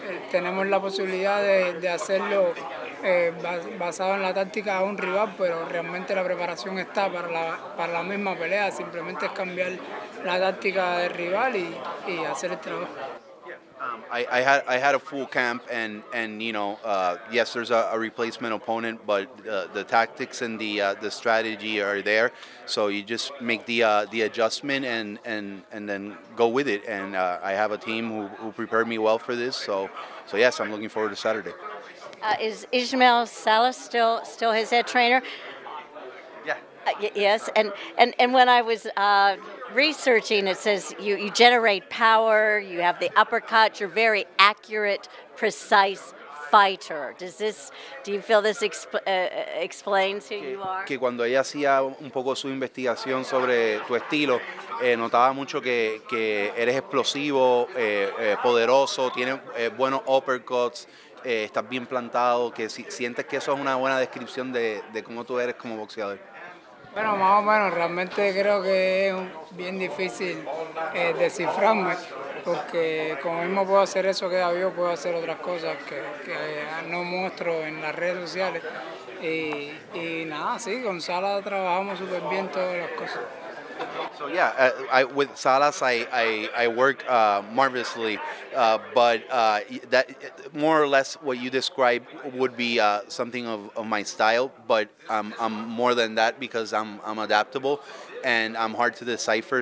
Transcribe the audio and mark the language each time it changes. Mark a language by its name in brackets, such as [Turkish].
[Spanish] Tenemos la posibilidad de hacerlo basado en la táctica de un rival, pero realmente la preparación está para la misma pelea. Simplemente es cambiar la táctica del rival y hacer el trabajo. [English] I had a full camp and yes, there's a replacement opponent, but the tactics and the strategy are there. So you just make the adjustment and then go with it. And I have a team who prepared me well for this. So yes, I'm looking forward to Saturday. Is Ismael Salas still his head trainer? Yeah. Yes, and when I was researching, it says you generate power, you have the uppercut, you're very accurate, precise fighter. Do you feel this explains who you are? [Spanish] Que cuando ella hacía un poco su investigación sobre tu estilo, notaba mucho que eres explosivo, poderoso, tienes buenos uppercuts, estás bien plantado, que sientes que eso es una buena descripción de cómo tú eres como boxeador. Bueno, más o menos, realmente creo que es bien difícil descifrarme, porque como mismo puedo hacer eso que David, puedo hacer otras cosas que no muestro en las redes sociales. Y nada, sí, con Salas trabajamos súper bien todas las cosas. [English] So yeah, with Salas, I work marvelously, but that more or less what you described would be something of my style. But I'm more than that because I'm adaptable, and I'm hard to decipher.